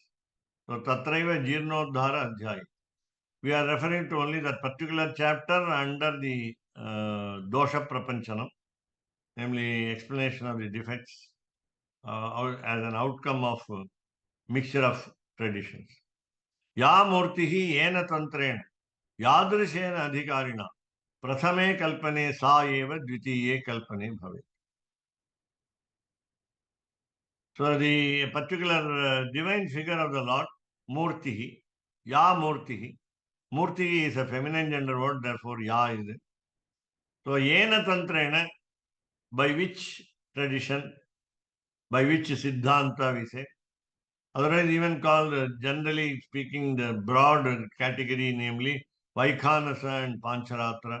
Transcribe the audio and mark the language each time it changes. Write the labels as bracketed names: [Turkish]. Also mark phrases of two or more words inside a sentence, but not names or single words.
[English] So [Sanskrit] Tatraiva Jirnodhara Adhyaya. [English] We are referring to only that particular chapter under the [Sanskrit] Dosha Prapanchanam, [English] namely explanation of the defects as an outcome of mixture of traditions. [Sanskrit] Ya Murtihi Yena Tantrena Yadrishena Adhikarina Prathame Kalpane Sa Eva Dvitiye Kalpane Bhave. [English] So the particular divine figure of the Lord, [Sanskrit] Murtihi, Ya Murtihi. [English] Murti is a feminine gender word, therefore Ya is it. So [Sanskrit] Yena Tantrena, [English] by which tradition, by which Siddhanta we say, otherwise even called, generally speaking, the broad category, namely Vaikhanasa and Pancaratra.